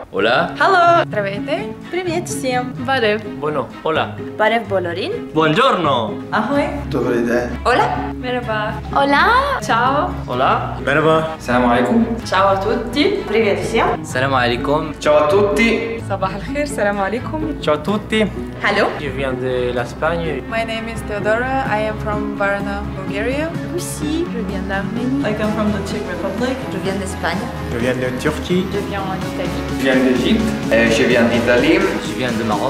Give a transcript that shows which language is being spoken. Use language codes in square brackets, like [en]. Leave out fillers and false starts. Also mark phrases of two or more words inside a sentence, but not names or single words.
[es] Hola. [en] Hello! [bg] Здравейте! [ru] Привет всем! [hy] Барев! [es] Bueno, hola. [hy] Барев Болорин. [it] Buongiorno. [cs] Ahoy! [uk] Добрий день. [es] Hola! Merhaba! Hola! [it] Ciao! [es] Hola. [tr] Merhaba. [ar] سلام عليكم. [it] Ciao a tutti! [ru] Привет всем! [ar] سلام عليكم. [it] Ciao a tutti. صباح الخير, [ar] سلام عليكم! [it] Ciao a tutti. [en] Hello! [fr] Je viens de l'Espagne. [en] My name is Theodora. I am from Varna, Bulgaria. [fr] Russie, je viens d'Arménie. [en] I come from the Czech Republic. [fr] Je viens d'Espagne. Je viens de Turquie. Je viens en Italie. Je viens d'Égypte. Je viens d'Italie. Je viens de Maroc.